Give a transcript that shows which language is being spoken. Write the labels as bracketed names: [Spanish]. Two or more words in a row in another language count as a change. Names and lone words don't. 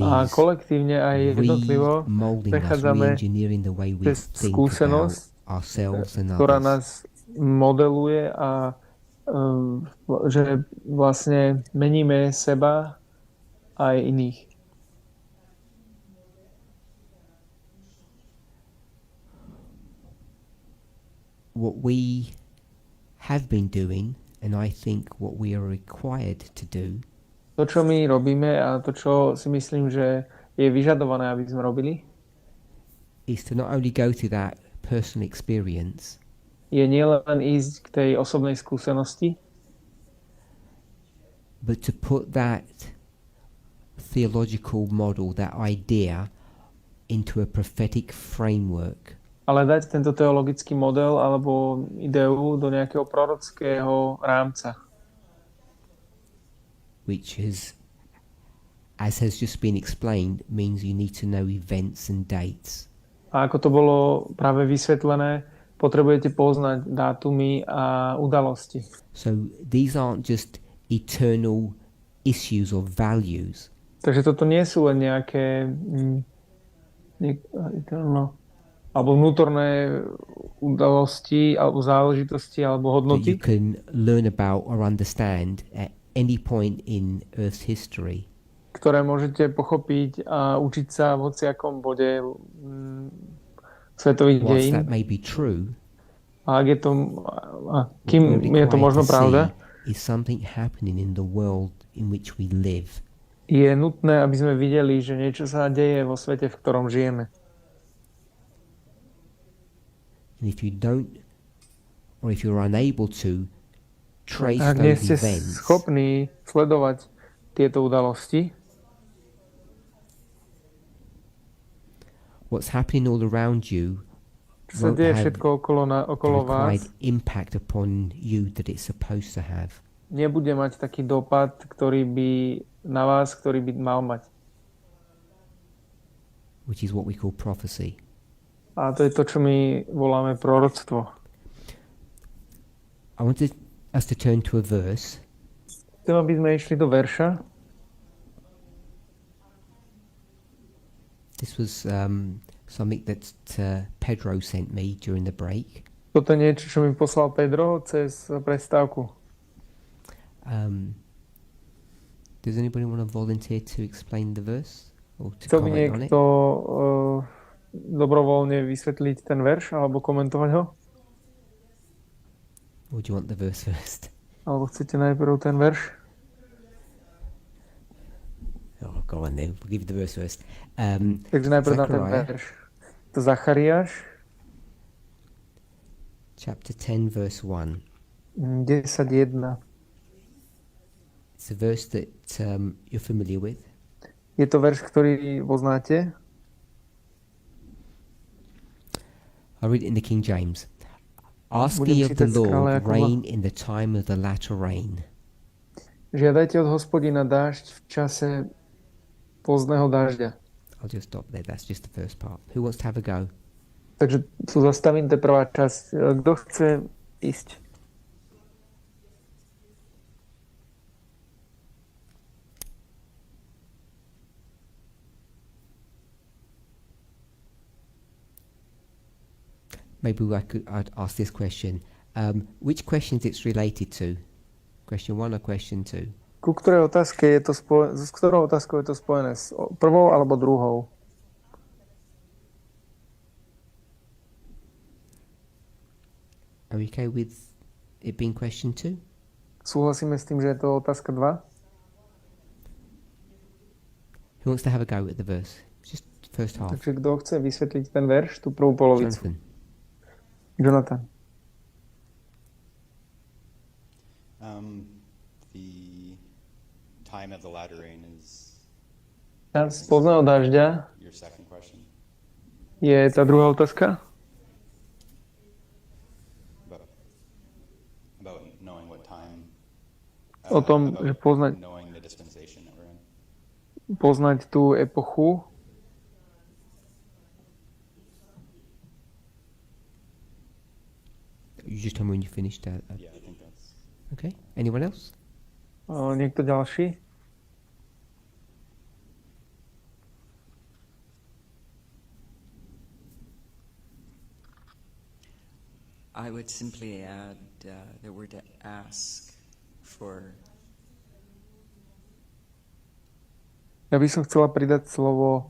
[English] A is [Slovak] kolektívne aj jednotlivo [English] remolding us, [Slovak] prechádzame [English] re-engineering the way we [Slovak] cez [English] think about [Slovak] skúsenosť, [English] ourselves and [Slovak] ktorá [English] others. [Slovak] nás modeluje a že vlastne meníme seba aj iných. [English] What we have been doing, and I think what we are required to do, [Slovak] To, čo my robíme a to, čo si myslím, že je vyžadované, aby sme robili, [English] is to not only go through that personal experience, [Slovak] je nielen ísť k tej osobnej skúsenosti, [English] but to put that theological model, that idea, into a prophetic framework. [Slovak] Ale dať tento teologický model alebo ideu do nejakého prorockého rámca. [English] Which is, as has just been explained, means you need to know events and dates. [Slovak] A ako to bolo práve vysvetlené, potrebujete poznať dátumy a udalosti. [English] So these aren't just eternal issues or values. [Slovak] Takže toto nie sú len nejaké alebo vnútorné udalosti, alebo záležitosti, alebo [English] That you [Slovak] hodnoty, [English] can learn about or understand at any point in Earth's history. [Slovak] ktoré môžete pochopiť a učiť sa v hociakom bode svetových [English] Whilst [Slovak] dejín. [English] that may be true, [Slovak] A ak je to, kým je to možno pravda, [English] is something happening in the world in which we live. [Slovak] je nutné, aby sme videli, že niečo sa deje vo svete, v ktorom žijeme. [English] And if you don't, or if you're unable to trace [Slovak] Ak nie [English] those [Slovak] ste [English] events, [Slovak] schopní sledovať tieto udalosti, [English] what's happening all around you [Slovak] čo sa [English] won't [Slovak] deje [English] have [Slovak] všetko [English] the [Slovak] okolo [English] required [Slovak] vás, [English] impact upon you that it's supposed to have. [Slovak] nebude mať taký dopad, ktorý by na vás, ktorý by mal mať. [English] Which is what we call prophecy. [Slovak] A to je to, čo my voláme proroctvo. [English] I wanted us to turn to a verse. [Slovak] Chcem, aby sme išli do verša. [English] This was something that Pedro sent me during the break. [Slovak] Toto je niečo, čo mi poslal Pedro cez prestávku. [English] Does anybody want to volunteer to explain the verse? Or to [Slovak] Chcel by [English] comment on it? [Slovak] niekto dobrovoľne vysvetliť ten verš alebo komentovať ho? [English] Or do you want the verse first? [Slovak] Alebo chcete najprv ten verš? [English] Oh, go on then. We'll give you the verse first. [Slovak] Takže najprv na ten Zachariah. verš. To Zachariáš, [English] Chapter 10, verse 1. [Slovak] 10.1. [English] It's a verse that you're familiar with. [Slovak] Je to verš, ktorý poznáte. [English] I'll read it in the King James. Ask [Slovak] Budem [English] ye of the [Slovak] čítať z kráľa [English] Lord [Slovak] Jakuba. [English] rain in the time of the latter rain. [Slovak] Žiadajte od Hospodina dážď v čase pozdného dažďa. [English] I'll just stop there. That's just the first part. Who wants to have a go? [Slovak] Takže tu zastavím, to je prvá časť. Kto chce ísť? [English] Maybe I'd ask this question. Which questions it's related to? Question 1 or question 2? [Slovak] Ku ktorej otázke je to s ktorou otázkou je to spojené? S prvou alebo druhou? [English] Are we okay with it being question 2? [Slovak] Súhlasíme s tým, že je to otázka 2? [English] Who wants to have a go at the verse? Just the first half. [Slovak] Takže kto chce vysvetliť ten verš, tú prvú polovicu? [English] Jonathan. [Slovak] Jonathan. [English] The time of the latter rain is [Slovak] čas pozdného dažďa [English] Your second question [Slovak] je tá druhá otázka. [English] about knowing what time. [Slovak] O tom, že [English] Knowing the dispensation that we're in. [Slovak] poznať tú epochu. [English] You just told me when you finished that. Yeah, I think that's. Okay. Anyone else? [Slovak] Niekto ďalší? [English] I would simply add the word to ask for. [Slovak] Ja by som chcela pridať slovo